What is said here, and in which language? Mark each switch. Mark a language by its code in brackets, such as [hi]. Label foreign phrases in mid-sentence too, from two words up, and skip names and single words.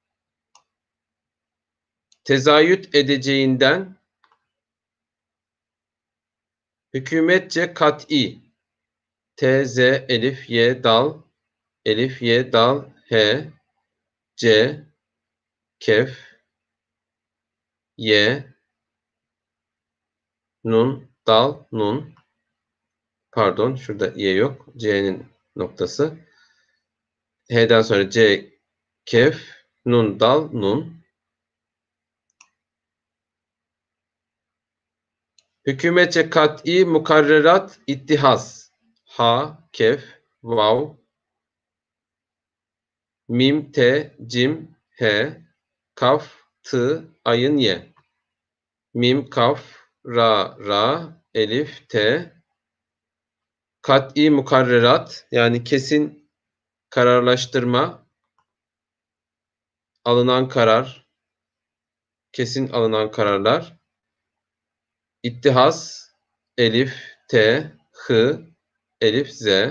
[tr] Tezayüt edeceğinden hükümetçe kat'i, t, z, elif, y, dal, elif, y, dal, he, c, kef, y, nun, dal, nun. Pardon, şurada y yok. C'nin noktası. H'den sonra C, kef, nun, dal, nun. Hükümetçe kat'i mukarrerat ittihaz. Ha, kef, vav, mim, te, cim, he, kaf, tı, ayın, ye. Mim, kaf, ra, ra, elif, te. Kat'i mukarrerat yani kesin kararlaştırma, alınan karar, kesin alınan kararlar. İttihaz, elif, t, hı, elif, z.